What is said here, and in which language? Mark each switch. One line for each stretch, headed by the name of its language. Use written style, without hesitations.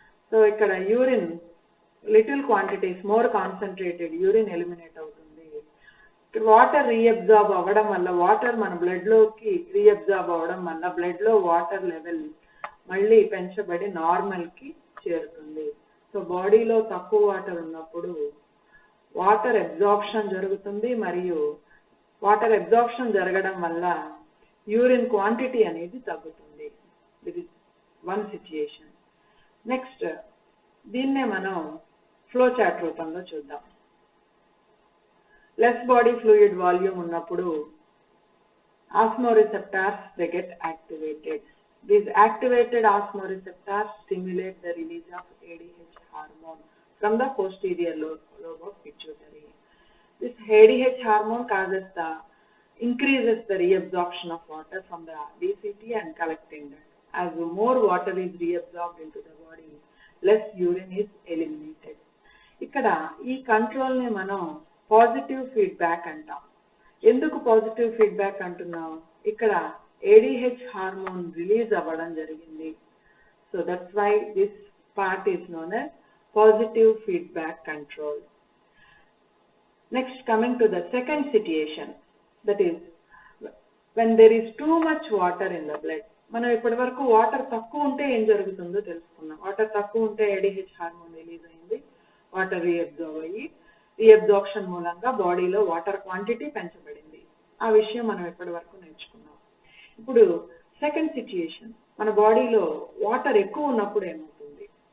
English: So
Telugu: ikkada
English: urine little quantities more concentrated urine eliminate
Telugu: avutundi. Water reabsorb avadam valla water mana blood loki reabsorb avadam valla blood lo water level మళ్ళీ పెంచబడి నార్మల్కి చేరుతుంది. So బాడీలో తక్కువ water ఉన్నప్పుడు water absorption జరుగుతుంది మరియు water absorption జరగడం వల్ల urine quantity అనేది తగ్గుతుంది.
English: This is one situation. Next
Telugu: దీన్నే మనం ఫ్లో చార్ట్ రూపంలో చూద్దాం.
English: less body fluid volume
Telugu: ఉన్నప్పుడు
English: osmoreceptors, they get activated. These activated osmoreceptors stimulate the release of ADH hormone from the posterior lobe of pituitary. This ADH hormone increases the reabsorption of water from the DCT and collecting that. As more water is reabsorbed into the body, less urine is eliminated.
Telugu: ఇక్కడ ఈ control ని మనం positive feedback అంటాం. ఎందుకు positive feedback అంటున్నాం? ఇక్కడ ADH hormone release అవ్వడం జరిగింది.
English: So that's why this part is known as positive feedback control. Next, coming to the second situation, that is when there is too much water in the blood.
Telugu: మనం ఇప్పటి వరకు water తక్కువ ఉంటే ఏం జరుగుతుందో తెలుసుకున్నాం. వాటర్ తక్కువ ఉంటే ADH హార్మోన్ రిలీజ్ అయింది, వాటర్ రీఅబ్జార్బ్ అయ్యి రీఅబ్జార్ప్షన్ మూలంగా బాడీలో వాటర్ క్వాంటిటీ పెంచబడింది. ఆ విషయం మనం ఇప్పటి వరకు నేర్చుకున్నాం. ఇప్పుడు సెకండ్ సిచ్యుయేషన్, మన బాడీలో వాటర్ ఎక్కువ ఉన్నప్పుడు ఏమవుతుంది?